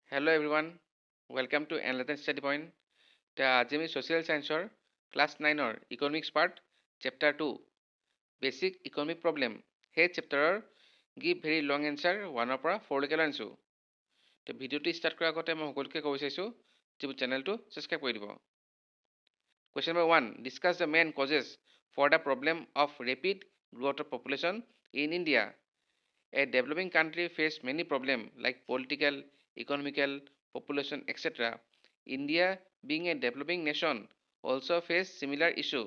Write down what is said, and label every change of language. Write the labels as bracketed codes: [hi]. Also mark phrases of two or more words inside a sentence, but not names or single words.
[en] Hello everyone, welcome to Analytic Study Point. [as] আজি আমি Social Science Class 9 Economics Part Chapter 2 Basic Economic Problem. সেই চেপ্টাৰৰ [en] give very long answer [as] 1 পৰা 4 লৈকে আনিছোঁ। তো ভিডিঅ'টো ষ্টাৰ্ট কৰাৰ আগতে মই সকলোকে ক'ব বিচাৰিছোঁ যে চেনেলটো ছাবস্ক্ৰাইব কৰি দিব। [en] Question number 1. Discuss the main causes for the problem of rapid growth of population in India. A developing country faces many problems like political, economical, population, etc. India, being a developing nation, also faces similar issue.